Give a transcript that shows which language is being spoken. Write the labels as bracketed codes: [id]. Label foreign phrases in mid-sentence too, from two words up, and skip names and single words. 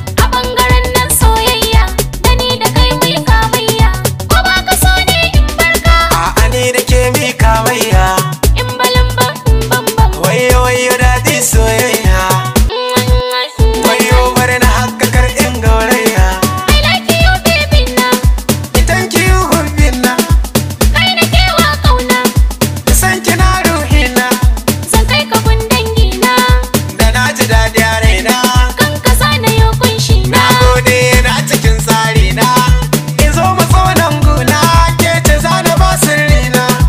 [ha] A ɓangaren nan soyayya, da ni da kai mu yi kamayya. Ko ba ka so ne in bar ka? A'a, ni da ke mi kamayya. In balin ban, in ban ban. Wayo, wayo, daɗi soyayya. Wayo, bari na haka kar in gauraya. [en] I like you, baby na. Thank you, hubby na. [ha] Kai na kewa kauna. San ki na ruhi na. Zan kai ka gun dangi na. Da na ji daɗi a raina. Kan ka sa na yo kunshi na. Na gode na cikin tsari na. In zo mu zo nan guna, ke ce za na ba sirri na.